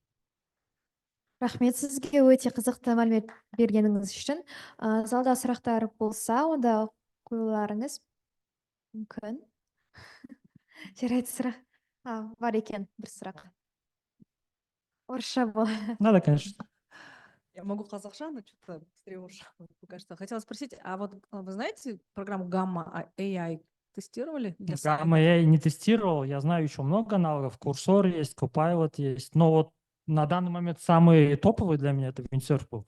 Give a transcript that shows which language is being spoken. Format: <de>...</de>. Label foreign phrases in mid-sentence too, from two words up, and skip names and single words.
<kk>Рахмет сізге өте қызықты мәлімет бергеніңіз үшін. Залда сұрақтар болса, онда қоюларыңыз мүмкін. Жарайды, сұрақ. Бар екен бір сұрақ. Орысша бол.</kk> <ru>Надо, конечно. Я могу казахша, но что-то быстрее уже кажется. Хотела спросить, а вот вы знаете программу Gamma AI тестировали? Gamma AI не тестировал, я знаю еще много аналогов. Курсор есть, Copilot есть, но вот на данный момент самый топовый для меня это Windsurf был.</ru>